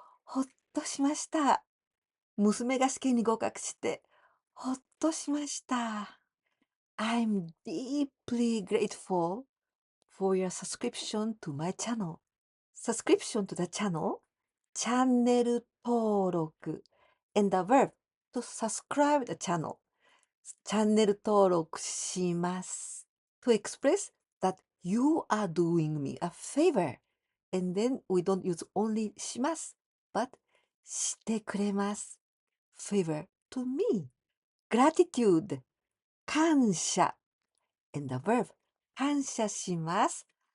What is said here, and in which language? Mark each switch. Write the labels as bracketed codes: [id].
[ja] ほっとしました。娘が試験に合格して、ほっとしました。 [en] I'm deeply grateful for your subscription to my channel. Subscription to the channel, チャンネル登録 and the verb to subscribe the channel. [ja] チャンネル登録します。 [en] To express that you are doing me a favor. And then we don't use only します but してくれます。 favor to me. Gratitude 感謝 and the verb 感謝します。